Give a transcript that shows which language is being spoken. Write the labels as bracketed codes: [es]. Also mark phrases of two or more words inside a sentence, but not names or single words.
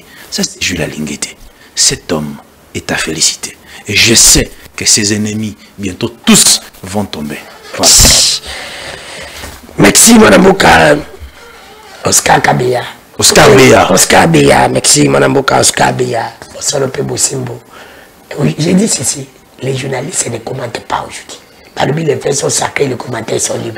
[fr] Ça, c'est Gila Lingeti. Cet homme est à féliciter. Et je sais que ses ennemis, bientôt tous, vont tomber. Voilà. Merci, mon amoka. Oscar Kabea. Oscar Bea. Oscar Bea. Merci, mon amoka. Oscar Bea. Osalope Bosimbo. Oui, j'ai dit ceci. Les journalistes ne commentent pas aujourd'hui. Parmi les faits sont sacrés, les commentaires sont libres.